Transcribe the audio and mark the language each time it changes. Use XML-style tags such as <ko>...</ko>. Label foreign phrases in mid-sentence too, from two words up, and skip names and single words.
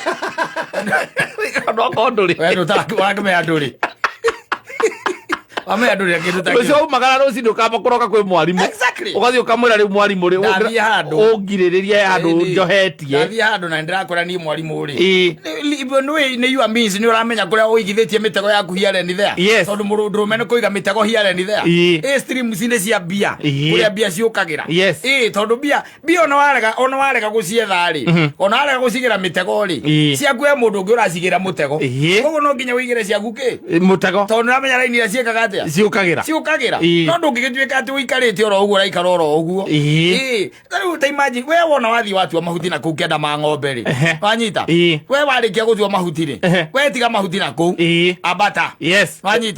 <ki>ndoko ndũrĩ we ndũtakĩmenya ndũrĩ wamenya ndũrĩ kĩndũ ta ũcio umagara rũcinĩ ũkamba kũroka kwĩ mwarimũ ũgathiĩ ũkamwĩra rĩu mwarimũ rĩ ũngirĩrĩrie handũ njohetie ndathiĩ handũ na ndĩrakora niĩ mwarimũ rĩ nĩ</ki> <en>you means</en> <ki>nĩ ũramenya kũrĩa ũigithĩtie mĩtego yaku</ki> <en>here and there</en> <ki>tondũ mũndũrũme nĩ kũiga mĩtego</ki> <en>here and there streams</en> <ki>nĩ cia mbia kũrĩa mbia ciũkagĩra tondũ mbia ona warega gũcietha rĩ ona warega gũcigĩra mĩtego rĩ ciaku he mũndũ ũngĩ ũracigĩra mũtego koguo no nginya ũigĩre ciaku mũtego tondũ nĩramenya raini iria ciĩkaga atĩa ciũkagĩra no ndũngĩgĩtuĩka atĩ ũikarĩte oro ũguo ũraikara oro ũguo rĩu ta imagine we wona wathiĩ watua mahuti na kũu kĩanda ma ng'ombe rĩ wanyita we warĩkia gũtua mahuti rĩ we tiga mahuti na kũu ambata wanyita</ki>